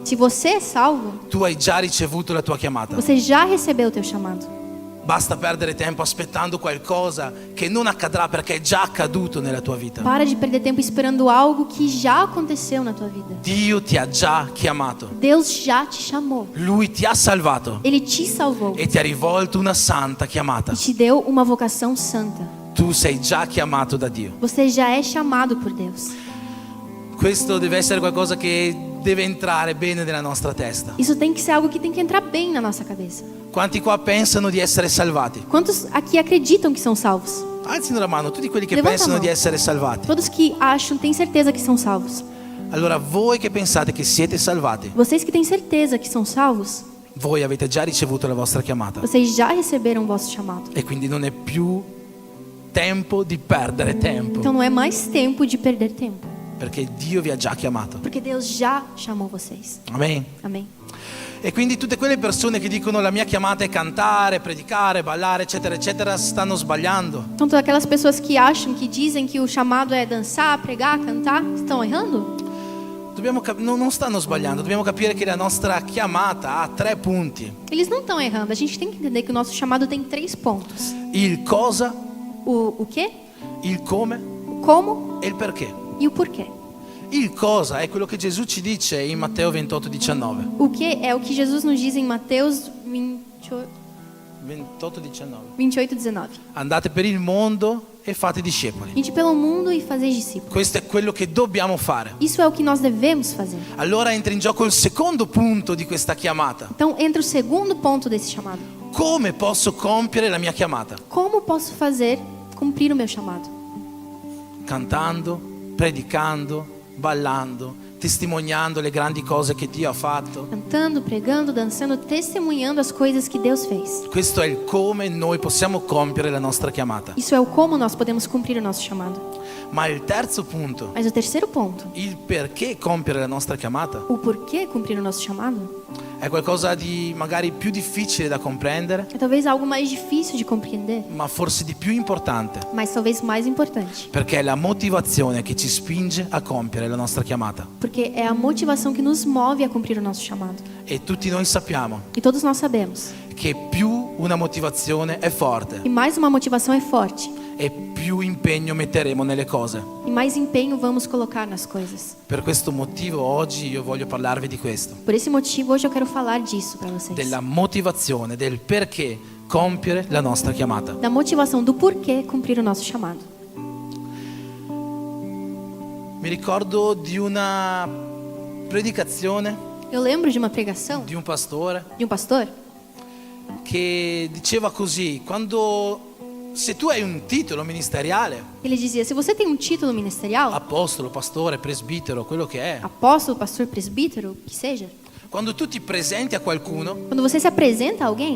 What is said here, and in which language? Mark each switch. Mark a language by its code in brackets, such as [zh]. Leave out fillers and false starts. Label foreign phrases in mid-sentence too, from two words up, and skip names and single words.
[pt] Se você é salvo, [it] tu hai già ricevuto la tua chiamata. [pt] você já recebeu o teu chamado. [it] Basta perdere tempo aspettando qualcosa che non accadrà perché è già accaduto nella tua vita. [pt] Para de perder tempo esperando algo que já aconteceu na tua vida. [it] Dio ti ha già chiamato. [pt] Deus já te chamou. [it] Lui ti ha salvato [pt] Ele te salvou [it] e ti ha rivolto una santa chiamata. [pt] e te deu uma vocação santa. [it] Tu sei già chiamato da Dio. [pt] Você já é chamado por Deus. [it] Questo deve essere qualcosa che deve entrare bene nella nostra testa. [pt] Isso tem que ser algo que tem que entrar bem na nossa cabeça. [it] Quanti qua pensano di essere salvati? [pt] Quantos aqui acreditam que são salvos? [it] Alzino la mano, tutti quelli che [pt] Levanta [it] pensano [pt] a mão. [it] di essere salvati. [pt] Todos que acham, têm certeza que são salvos. [it] Allora, voi che pensate che siete salvati, [pt] Vocês que têm certeza que são salvos, [it] voi avete già ricevuto la vostra chiamata. [pt] vocês já receberam o vosso chamado. [it] E quindi non è più tempo di perdere tempo, [pt] Então não é mais tempo de perder tempo, [it] perché Dio vi ha già chiamato. [pt] porque Deus já chamou vocês. [it] Amen. [pt] Amém. [it] E quindi tutte quelle persone che dicono la mia chiamata è cantare, predicare, ballare, eccetera, eccetera, stanno sbagliando. [pt] Então todas aquelas pessoas que acham, que dizem que o chamado é dançar, pregar, cantar, estão errando? [it] Non stanno sbagliando, dobbiamo capire che la nostra chiamata ha 3 punti. [pt] Eles não estão errando. A gente tem que entender que o nosso chamado tem 3 pontos. [it] Il cosa, [pt] O quê? [it] il come [pt] O como [it] e il perché. [pt] e o porquê. [it] Il cosa è quello che Gesù ci dice in Matteo 28:19. [pt] O que é o que Jesus nos diz em Mateus 28, 28:19. [it] Andate per il mondo e fate discepoli. [pt] Ide pelo mundo e fazeis discípulos. [it] Questo è quello che dobbiamo fare. [pt] Isso é o que nós devemos fazer. [it] Allora entra in gioco il secondo punto di questa chiamata. [pt] Então entra o segundo ponto desse chamado. [it] Come posso compiere la mia chiamata? [pt] Como posso fazer cumprir o meu chamado? [it] Cantando, predicando, ballando, testimoniando le grandi cose che Dio ha fatto. [pt] Cantando, pregando, dançando, testemunhando as coisas que Deus fez. [it] Questo è il come noi possiamo compiere la nostra chiamata. [pt] Isso é o como nós podemos cumprir o nosso chamado. [it] Ma il terzo punto, [pt] Mas o terceiro ponto, [it] il perché compiere la nostra chiamata, [pt] o porquê cumprir o nosso chamado, [it] è qualcosa di magari più difficile da comprendere, [pt] é talvez algo mais difícil de compreender, [it] ma forse di più importante, [pt] mas talvez mais importante. [it] perché è la motivazione che ci spinge a compiere la nostra chiamata. [pt] Porque é a motivação que nos move a cumprir o nosso chamado. [it] E tutti noi sappiamo [pt] E todos nós sabemos [it] che più una motivazione è forte [pt] que mais uma motivação é forte [it] e più impegno metteremo nelle cose. [pt] e mais empenho vamos colocar nas coisas. [it] Per questo motivo oggi io voglio parlarvi di questo, [pt] Por esse motivo, hoje eu quero falar disso para vocês. [it] della motivazione, del perché compiere la nostra chiamata. [pt] Da motivação do porquê cumprir o nosso chamado. [it] Mi ricordo di una predicazione [pt] Eu lembro de uma pregação [it] di un pastore [pt] de um pastor [it] che diceva così: se tu hai un titolo ministeriale, [pt] Ele dizia: se você tem um título ministerial, [it] apostolo, pastore, presbitero, quello che è, [pt] apóstolo, pastor, presbítero, o que seja, [it] quando tu ti presenti a qualcuno, [pt] quando você se apresenta a alguém,